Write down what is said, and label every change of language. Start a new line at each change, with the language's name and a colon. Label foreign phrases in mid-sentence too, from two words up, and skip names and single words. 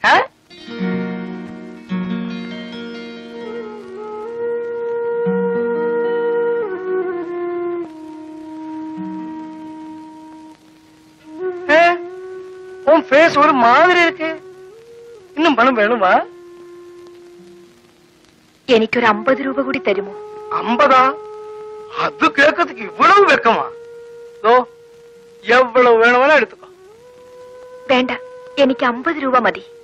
Tamil: உன் ஃபேஸ் ஒரு மாதிரி இருக்கு. இன்னும் பணம் வேணுமா?
Malayalam: എനിക്ക് ഒരു 50 രൂപ കൂടി തരുമോ? 50?
Tamil: அது கேட்கறதுக்கு இவ்வளவு வெக்கமா? எவ்வளவு வேணும்னா எடுத்துக்கோ.
Malayalam: വേണ്ട, എനിക്ക് 50 രൂപ മതി.